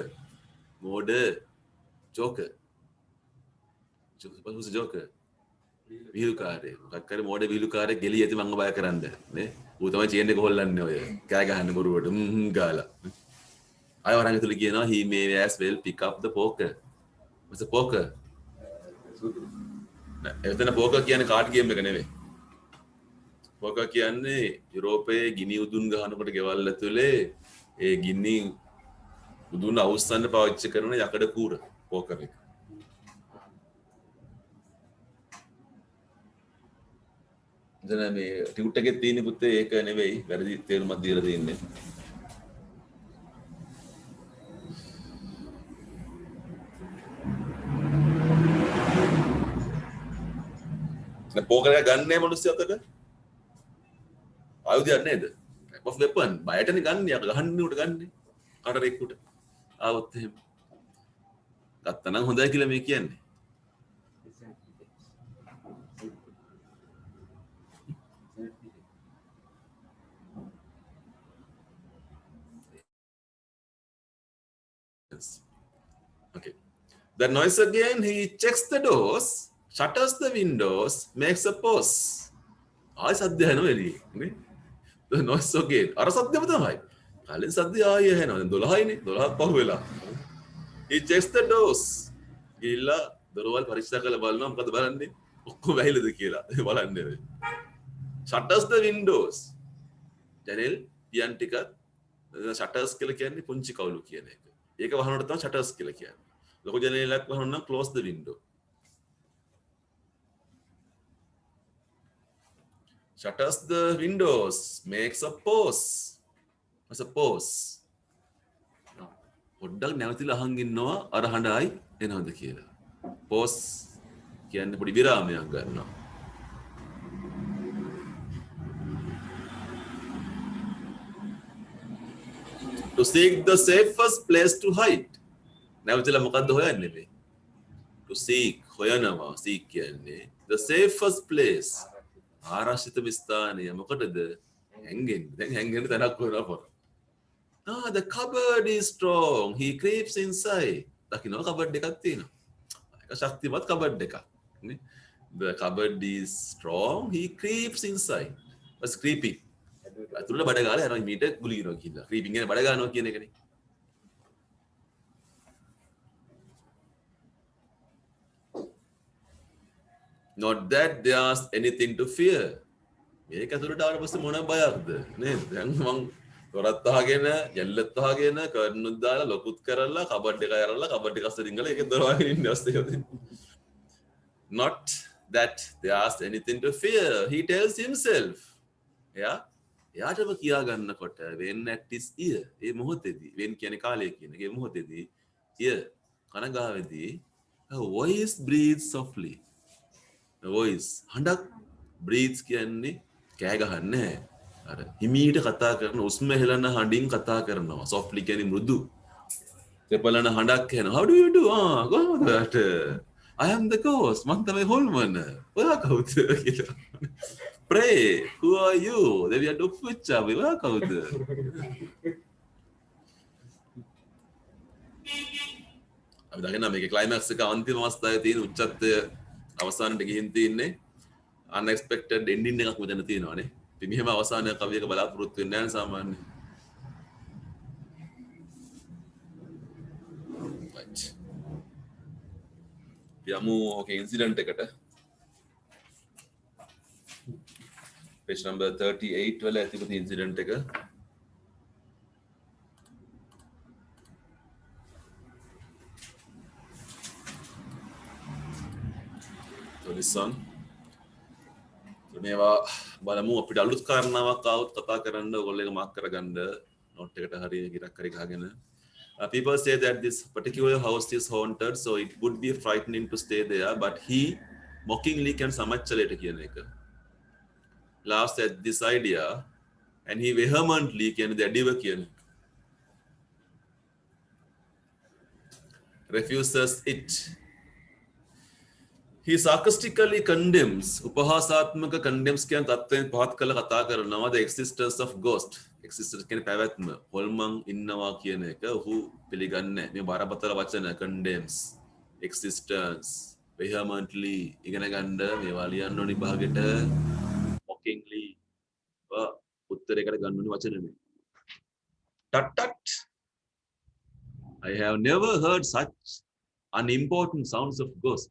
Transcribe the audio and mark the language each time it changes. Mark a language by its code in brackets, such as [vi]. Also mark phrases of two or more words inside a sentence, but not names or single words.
[en] මෝඩ joker. Who's a joker? [si] විහිළුකාරයෙක්. මොකක් හරි මෝඩ විහිළුකාරයෙක් ගෙලිය ඇති මංග බය කරන්න. නේ? ඌ තමයි චේන් එක හොල්ලන්නේ ඔය. කෑ ගහන්නේ බොරුවට. ගාලා. අය වරන් ඇතුළේ කියනවා [en] he may as well pick up the poker. What's a poker? [si] එතන poker කියන්නේ කාඩ් ගේම් එක නෙවෙයි. poker කියන්නේ යුරෝපයේ ගිනි උදුන් ගහනකොට ගෙවල් ඇතුලේ ඒ ගිනි උදුන් අවුස්සන්න පාවිච්චි කරන යකඩ කූර poker එක. දැන් මේ ටියුට් එකේ තියෙන පුතේ ඒක නෙවෙයි වැරදි තේරුමක් දීලා තියෙන්නේ. පෝකර් එක ගන්නෑ මිනිස්සු අතට ආයුධයක් නේද? [en] type of weapon [si] බයටනේ ගන්න යක් ගහන්නේ උට ගන්නේ කාටද එක්කුට ආවොත් එහෙම ගත්තා නම් හොඳයි කියලා මේ කියන්නේ. [en] Okay. The noise again, he checks the doors, shutters the windows, makes a pause. [si] ආය සද්ද යනවා එළියේ නේ. [en] The noise again. [si] අර සද්දම තමයි. කලින් සද්ද ආයෙ එනවා. දැන් 12යිනේ. 12ක් පහු වෙලා. [en] He checks the doors. [si] ගිහිල්ලා දොරවල් පරීක්ෂා කරලා බලනවා මොකද බලන්නේ? ඔක්කොම වැහිලාද කියලා. බලන්නේ. [en] Shutters the windows. [si] ජනෙල් පියන් ටික shutters කියලා කියන්නේ පුංචි කවුළු කියන එක. ඒක වහනකොට තමයි shutters කියලා කියන්නේ. ලොකු ජනේලයක් වහනවා නම් [en] close the window. Shutters the windows, makes a pause. What's a pause? [si] පොඩ්ඩක් නැවතිලා අහන් ඉන්නවා අර හඬයි එනවද කියලා. pause කියන්නේ පොඩි විරාමයක් ගන්නවා. [en] To seek the safest place to hide. [si] නැවතිලා මොකද්ද හොයන්නේ මේ? [en] To seek හොයනවා seek කියන්නේ the safest place. [si] ආරක්ෂිත ස්ථානය මොකටද? හැංගෙන්න. දැන් හැංගෙන්න තැනක් හොයනවා පොර. [en] The cupboard is strong. He creeps inside. [si] දකින්න cupboard එකක් තියෙනවා. ඒක ශක්තිමත් cupboard එකක්. නේ? [en] The cupboard is strong. He creeps inside. What's creeping? [si] අතුරුල බඩ ගාලා යනවා මීට ගුලි කරනවා කියලා. creeping කියන්නේ බඩ ගන්නවා කියන එකනේ. [en] Not that there's anything to fear. [si] මේක ඇතුළට ආවට පස්සේ මොන බයක්ද නේද? දැන් මං දොරත් වහගෙන, ජෙල්ලත් වහගෙන, කර්නුත් දාලා ලොකුත් කරලා, කබඩ් එක අරලා, කබඩ් එක අස්සේ රිංගලා ඒකෙන් දොර වහගෙන ඉන්නේ අස්සේ. [en] Not that there's anything to fear. He tells himself. Yeah. [si] එයාටම කියා ගන්නකොට [en] when at his ear. [si] ඒ මොහොතේදී when කියන්නේ කාලය කියන එක. ඒ මොහොතේදී ear කන ගාවේදී [en] a voice breathes softly. A voice [si] හඬක් breathes කියන්නේ කෑ ගහන්නේ නැහැ. අර හිමීට කතා කරන උස්ම හෙලන හඬින් කතා කරනවා. softly කියන්නේ මෘදු. තෙපලන හඬක් කියනවා. [en] How do you do? කොහොමද? I am the ghost. [si] මං තමයි හොල්මන. ඔයා කවුද කියලා. [en] Pray. Who are you? [si] දෙවියන් දුප්පච්චා ඔයා කවුද? අපි දකින්න මේකේ ක්ලයිමැක්ස් එක අන්තිම අවස්ථාවේ තියෙන උච්චත්වය අවසානට ගිහින් තින්නේ [en] unexpected ending [si] එකක් මෙතන තියෙනවානේ. ඉතින් එහෙම අවසාන කවියක බලාපොරොත්තු වෙන්නේ නැහැ සාමාන්‍යයෙන්. [en] right. [si] යමු ඔකේ ඉන්සිඩන්ට් එකට. [en] page number 38 [si] වල ඇතිපු ඉන්සිඩන්ට් එක. [en] so this one. [si] මේවා බලමු අපිට අලුත් කාරණාවක් ආවොත් කතා කරන්න ඔයගොල්ලෝ එක මාක් කරගන්න නෝට් එකට හරි ගිරක් හරි ගහගෙන. [en] People say that this particular house is haunted, so it would be frightening to stay there, but he mockingly can samachaleta [si] කියන එක. [en] Laughs at this idea and he vehemently [si] කියන දෙඩිව කියන [en] refuses it. He sarcastically condemns උපහාසාත්මක condemns [si] කියන තත්ත්වයෙන් පහත් කළ කතා කරනවා [en] the existence of ghost. [si] existence කියන්නේ පැවැත්ම. හොල්මන් ඉන්නවා කියන එක ඔහු පිළිගන්නේ නැහැ. මේ බරපතල වචන [en] condemns existence vehemently [si] ඉගෙන ගන්න මේවා ලියන්න ඕනි භාගෙට mockingly උත්තරයකට ගන්න ඕනි වචන නේ. tut. [en] I have never heard such unimportant sounds of ghosts.